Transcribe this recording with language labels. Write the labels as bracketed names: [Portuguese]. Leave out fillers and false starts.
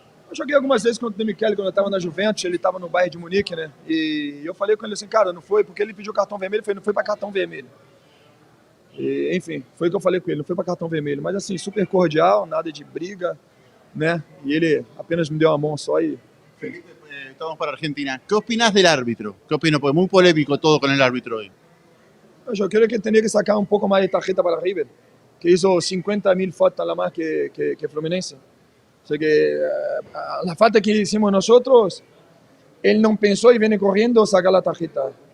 [Portuguese] Eu joguei algumas vezes contra o Demichelis quando eu estava na Juventus, ele estava no Bayern de Munique, né? E eu falei com ele assim, cara, não foi, porque ele pediu cartão vermelho, não foi para cartão vermelho. E, enfim, foi o que eu falei com ele, não foi para cartão vermelho, mas assim, super cordial, nada de briga, né? E ele apenas me deu a mão só e... [Spanish] Estamos para Argentina. ¿Qué opinas del árbitro? ¿Qué opinas? Porque muy polémico todo con el árbitro hoy. [Portuguese] Eu creio que ele teria que sacar um pouco mais de tarjeta para River, que [Spanish] hizo 50.000 faltas [Portuguese] a mais que Fluminense. [Spanish] O sea que la falta que hicimos nosotros, él no pensó y viene corriendo a sacar la tarjeta.